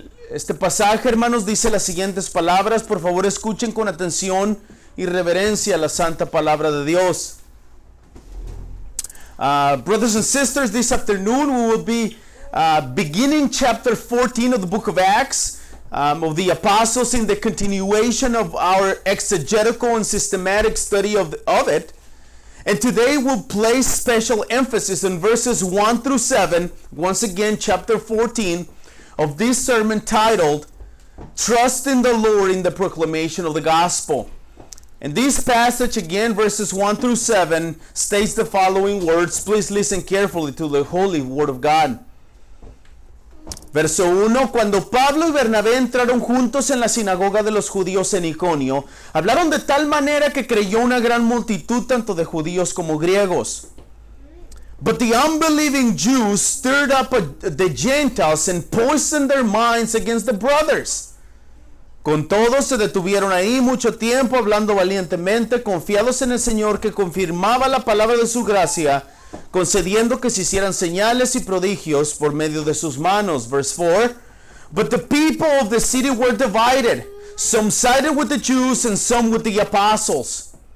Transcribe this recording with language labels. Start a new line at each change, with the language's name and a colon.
Spanish: Este pasaje, hermanos, dice las siguientes palabras. Por favor, escuchen con atención y reverencia la santa palabra de Dios.
English: Brothers and sisters, this afternoon we will be beginning chapter 14 of the book of Acts, of the apostles, in the continuation of our exegetical and systematic study of it. And today we'll place special emphasis on verses 1 through 7, once again chapter 14, of this sermon titled, Trust in the Lord in the Proclamation of the Gospel. And this passage, again, verses 1 through 7, states the following words. Please listen carefully to the holy word of God.
Spanish: Verso 1, cuando Pablo y Bernabé entraron juntos en la sinagoga de los judíos en Iconio, hablaron de tal manera que creyó una gran multitud tanto de judíos como griegos.
English: But the unbelieving Jews stirred up the Gentiles and poisoned their minds against the brothers.
Spanish: Con todo se detuvieron ahí mucho tiempo hablando valientemente, confiados en el Señor que confirmaba la palabra de su gracia, concediendo que se hicieran señales y prodigios por medio de sus manos.
English: Verse 4. But the people of the city were divided. Some sided with the Jews and some with the apostles.